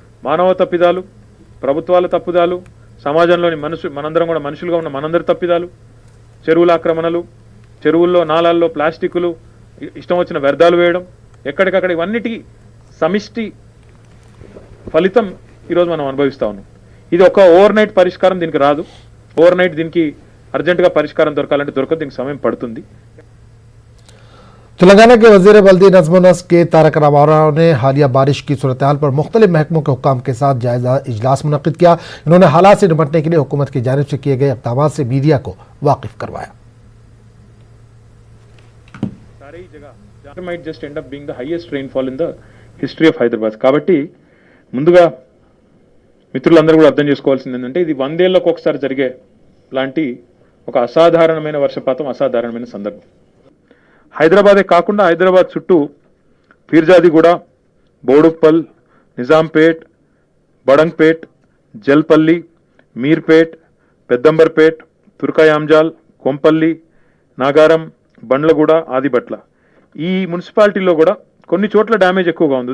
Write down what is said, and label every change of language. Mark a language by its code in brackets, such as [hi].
[te] మానవ తప్పిదాలు, ప్రభుత్వాల తప్పిదాలు, సమాజంలోని మనందరం కూడా మనుషులుగా ఉన్న మనందరి తప్పిదాలు, చెరువుల ఆక్రమణలు, చెరువుల్లో నాలాల్లో ప్లాస్టిక్లు, ఇష్టం వచ్చిన వ్యర్థాలు వేయడం, ఎక్కడికక్కడ ఇవన్నిటికీ సమిష్టి ఫలితం ఈరోజు మనం అనుభవిస్తా ఉన్నాం। ఇది ఒక ఓవర్ నైట్ పరిష్కారం దీనికి రాదు। ఓవర్ నైట్ దీనికి అర్జెంటుగా పరిష్కారం దొరకాలంటే దొరకదు, దీనికి సమయం పడుతుంది। [hi] तेलंगाना के वज़ीर बल्दी नज़्म व नस्क के तारक रामाराव ने हालिया बारिश की सूरत-ए-हाल पर मुख्तलिफ महकमों के हुक्काम के साथ जायजा इजलास मुनक़िद किया। इन्होंने हालात से निपटने के लिए हुकूमत की जानिब से किए गए इक़दामात से मीडिया को वाकिफ करवाया। सारी जगह [en] might just end up being the highest rainfall in the history of Hyderabad। [te] కాబట్టి ముందుగా మిత్రులందరూ కూడా అర్థం చేసుకోవాల్సింది ఏంటంటే ఇది 100 ఏళ్లకు ఒకసారి జరిగే లాంటి ఒక అసాధారణమైన వర్షపాతం, అసాధారణమైన సందర్భం. హైదరాబాదే కాకుండా హైదరాబాద్ చుట్టూ పీర్జాదిగూడ, బోడుప్పల్, నిజాంపేట్, బడంగ్పేట్, జల్పల్లి, మీర్పేట్, పెద్దంబర్పేట్, తుర్కయాంజాల్, కొంపల్లి, నాగారం, బండ్లగూడ, ఆదిబట్ల ఈ మున్సిపాలిటీల్లో కూడా కొన్ని చోట్ల డ్యామేజ్ ఎక్కువగా ఉంది.